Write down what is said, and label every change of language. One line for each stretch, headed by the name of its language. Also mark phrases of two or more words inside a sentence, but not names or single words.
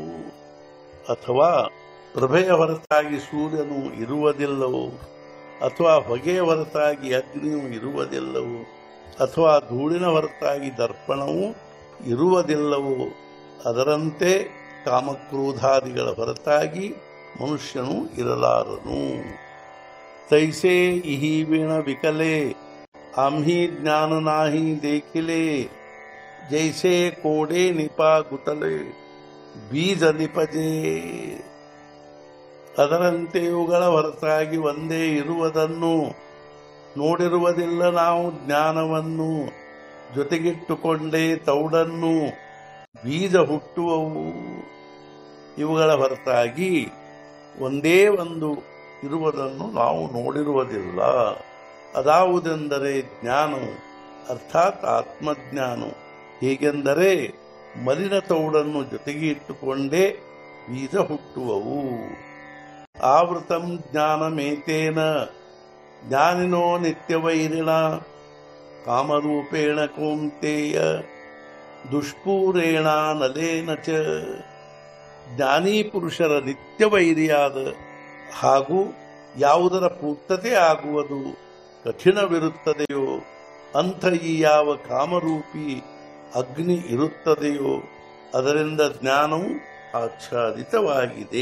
Kannada: ಅಥವಾ ಪ್ರಭೆಯ ಹೊರತಾಗಿ ಸೂರ್ಯನು ಇರುವುದಿಲ್ಲವೋ, ಅಥವಾ ಹೊಗೆಯ ಹೊರತಾಗಿ ಅಗ್ನಿಯು ಇರುವುದಿಲ್ಲವೋ, ಅಥವಾ ಧೂಳಿನ ಹೊರತಾಗಿ ದರ್ಪಣವು ಇರುವುದಿಲ್ಲವೋ, ಅದರಂತೆ ಕಾಮಕ್ರೋಧಾದಿಗಳ ಹೊರತಾಗಿ ಮನುಷ್ಯನು ಇರಲಾರನು।
Marathi: तैसे इही वीण विकले आम्ही ज्ञान नाही देखिले। जैसे कोडे निपा गुटले बीज निपजे।
Kannada: ಅದರಂತೆ ಇವುಗಳ ಹೊರತಾಗಿ ಒಂದೇ ಇರುವುದನ್ನು ನೋಡಿರುವುದಿಲ್ಲ ನಾವು ಜ್ಞಾನವನ್ನು। ಜೊತೆಗಿಟ್ಟುಕೊಂಡೇ ತೌಡನ್ನು ಬೀಜ ಹುಟ್ಟುವವು। ಇವುಗಳ ಹೊರತಾಗಿ ಒಂದೇ ಒಂದು ಇರುವುದನ್ನು ನಾವು ನೋಡಿರುವುದಿಲ್ಲ। ಅದಾವುದೆಂದರೆ ಜ್ಞಾನ, ಅರ್ಥಾತ್ ಆತ್ಮಜ್ಞಾನ। ಹೇಗೆಂದರೆ ಮಲಿನ ತೌಡನ್ನು ಜೊತೆಗೆ ಇಟ್ಟುಕೊಂಡೇ ಬೀಜ ಹುಟ್ಟುವವು।
Sanskrit: ಆವೃತಂ ಜ್ಞಾನಮೇತೇನ ಜ್ಞಾನಿನೋ ನಿತ್ಯವೈರಿಣ ಕಾಮರೂಪೇಣ ಕೌಂತೆಯ ದುಷ್ಪೂರೇಣ ನಲೇನ ಚ।
Kannada: ಜ್ಞಾನಿ ಪುರುಷರ ನಿತ್ಯವೈರಿಯಾದ ಹಾಗೂ ಯಾವುದರ ಪೂರ್ತತೆ ಆಗುವುದು ಕಠಿಣವಿರುತ್ತದೆಯೋ ಅಂಥ ಈ ಯಾವ ಕಾಮರೂಪಿ ಅಗ್ನಿ ಇರುತ್ತದೆಯೋ ಅದರಿಂದ ಜ್ಞಾನವು ಆಚ್ಛಾದಿತವಾಗಿದೆ।